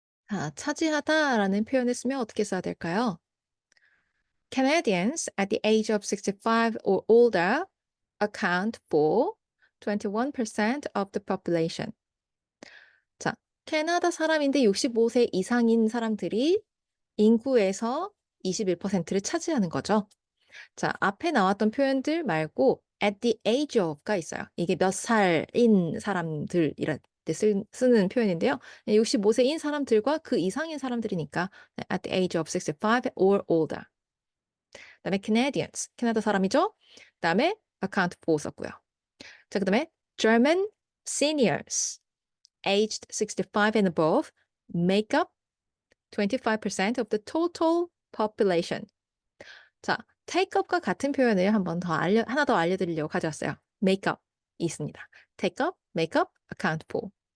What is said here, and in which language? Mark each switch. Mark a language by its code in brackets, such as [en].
[ko] 자, 차지하다라는 표현을 쓰면 어떻게 써야 될까요? [en] Canadians at the age of 65 or older account for 21% of the population. [ko] 자, 캐나다 사람인데 65세 이상인 사람들이 인구에서 21%를 차지하는 거죠. 자, 앞에 나왔던 표현들 말고 at the age of가 있어요. 이게 몇 살인 사람들이라 때 쓰는 표현인데요. 65세인 사람들과 그 이상인 사람들이니까 [en] at the age of 65 or older. [ko] 그다음에 Canadians, 캐나다 사람이죠. 그다음에 account for 썼고요. 자, 그다음에 [en] German seniors aged 65 and above make up 25% of the total population. [ko] 자, take up과 같은 표현을 하나 더 알려드리려고 가져왔어요. make up이 있습니다. [en] take up, make up, account for.